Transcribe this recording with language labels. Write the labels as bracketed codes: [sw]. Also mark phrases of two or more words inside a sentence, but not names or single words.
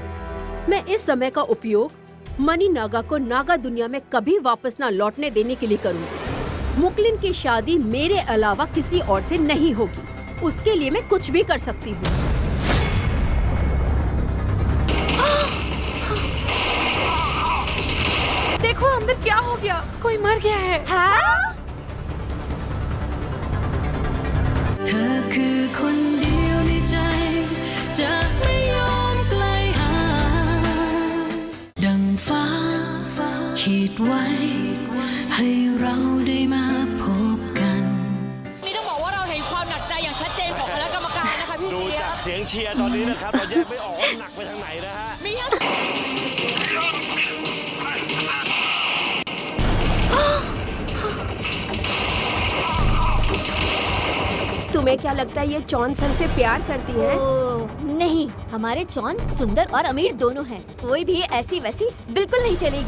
[hi] मैं इस समय का उपयोग मनी नागा को नागा दुनिया में कभी वापस ना लौटने देने के लिए करूंगी। मुकलिन की शादी मेरे अलावा किसी और से नहीं होगी। उसके लिए मैं कुछ भी कर सकती हूँ। देखो अंदर क्या हो गया, कोई मर गया है। हाँ? [th] เธอคือคนเดียวในใจจะไม่ยอมไกลห่างดังฟ้าขีดไว้ให้เราได้มาพบกัน นี่ต้องบอกว่าเราเห็นความหนักใจอย่างชัดเจนของคณะกรรมการนะคะพี่ ดูจากเสียงเชียร์ตอนนี้นะครับเราแยกไม่ออกว่าหนักไปทางไหนนะฮะ มีทั้ง [hi] तुम्हें क्या लगता है ये चौन सर से प्यार करती है? नहीं, हमारे चौन सुंदर और अमीर दोनों हैं। कोई भी ऐसी वैसी बिल्कुल नहीं चलेगी।